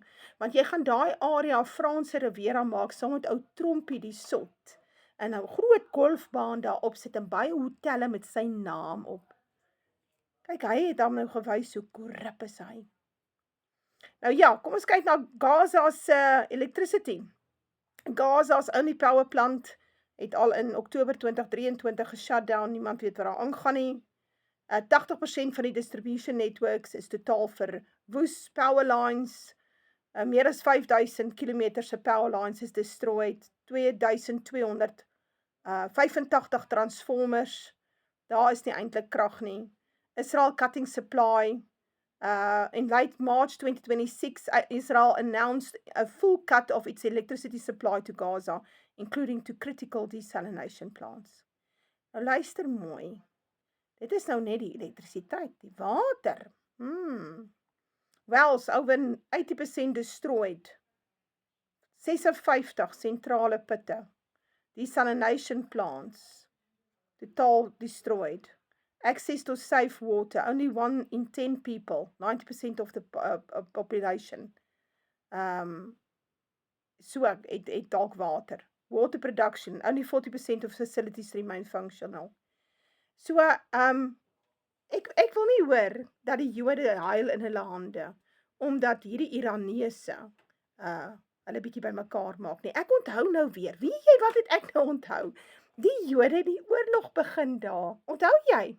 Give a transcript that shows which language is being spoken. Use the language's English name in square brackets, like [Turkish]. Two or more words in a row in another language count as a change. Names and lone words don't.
[Afrikaans] Want jy gaan daai area Franse Riviera maak saam met ou Trompie die Sot en 'n groot golfbaan daarop sit en baie hotelle met sy naam op. Kyk, hy het hom nou gewys hoe korrup is hy. Nou ja, kom ons kyk na [English] Gaza's electricity. Gaza's only power plant [Afrikaans] het al in Oktober 2023 geshut down, niemand weet wat daar aangaan nie. 80% van die [English] distribution networks [Afrikaans] is totaal verwoes, [English] power lines, [Afrikaans] meer as 5000 km se [English] power lines [Afrikaans] is destroyed, 2285 transformers, daar is nie eintlik krag nie. [English] Israel cutting supply. In late March 2026, Israel announced a full cut of its electricity supply to Gaza, including to critical desalination plants. [Afrikaans] Nou luister mooi. Dit is nou net die elektrisiteit, die water. [English] Wells over 80% destroyed. [Afrikaans] 56 sentrale putte. [English] Desalination plants. Totaal destroyed. Access to safe water. Only 1 in 10 people. 90% of the population. [Afrikaans] So het dalk water. [English] Water production. Only 40% of facilities remain functional. [Afrikaans] So, ek wil nie hoor dat die Jode huil in hulle hande, omdat hierdie Iraneese hulle bietjie by mekaar maak nie. Ek onthou nou weer, weet jy wat het ek nou onthou? Die Jode die oorlog begin daar. Onthou jy?